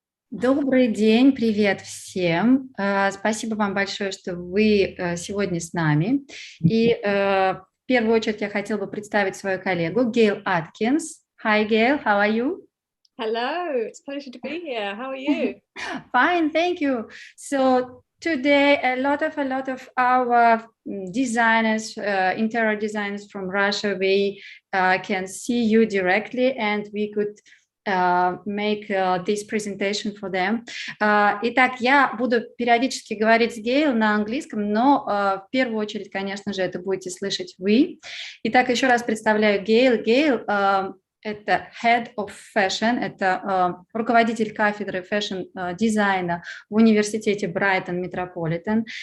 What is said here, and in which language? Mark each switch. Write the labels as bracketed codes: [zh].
[ru] Добрый день, привет всем. Спасибо вам большое, что вы сегодня с нами. И в первую очередь я хотела бы представить свою коллегу Гейл Аткинс. [en] Hi, Gail, how are you? Hello, it's a pleasure to be here. How are you? Fine, thank you. So today, a lot of our designers, interior designers from Russia, we can see you directly, and we could make this presentation for them. [ru] Итак, я буду периодически говорить с Гейл на английском, но в первую очередь, конечно же, это будете слышать вы. Итак, еще раз представляю Гейл. Гейл это [en] Head of Fashion, [ru] это руководитель кафедры фэшн-дизайна в университете Брайтон Метрополитен.